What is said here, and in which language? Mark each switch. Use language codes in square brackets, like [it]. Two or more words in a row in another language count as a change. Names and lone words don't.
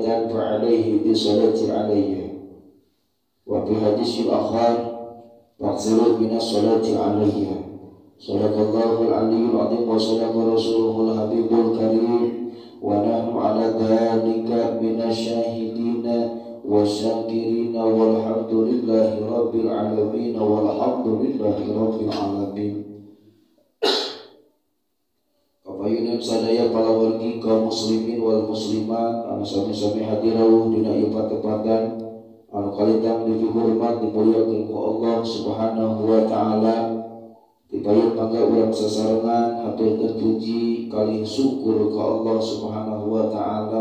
[ar] فعليه بصلاة عليه وفي حديث الآخر فاكثروا من الصلاة عليه صدق الله العلي العظيم وصدق رسوله الحبيب الكريم ونحن على ذلك من الشاهدين والشاكرين والحمد لله رب العالمين والحمد لله رب العالمين. [su] Kapayunan sadaya para wargi kaum [ar] المسلمين والمسلمات [su] anu sami-sami hadirauh dina ieu patepatan anu kalintang dihormat dimuliakeun ku Allah [ar] سبحانه وتعالى. [su] Dipayun mangga urang sasarengan haturkeun puji kalih syukur ka Allah [ar] سبحانه وتعالى.